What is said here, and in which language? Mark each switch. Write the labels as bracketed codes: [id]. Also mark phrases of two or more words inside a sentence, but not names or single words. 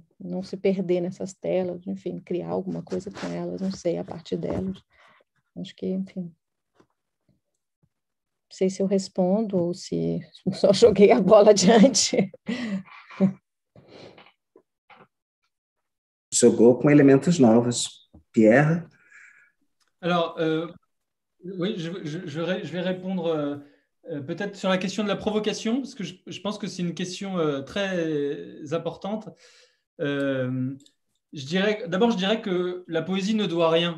[pt] Não se perder nessas telas, enfim, criar alguma coisa com elas, não sei, a partir delas. Acho que, enfim, não sei se eu respondo ou se só joguei a bola adiante. Jogou com elementos novos. Pierre? [fr] Alors, oui, je vais répondre peut-être sur la question de la provocation, parce que je pense que c'est une question très importante. D'abord, je dirais que la poésie ne doit rien.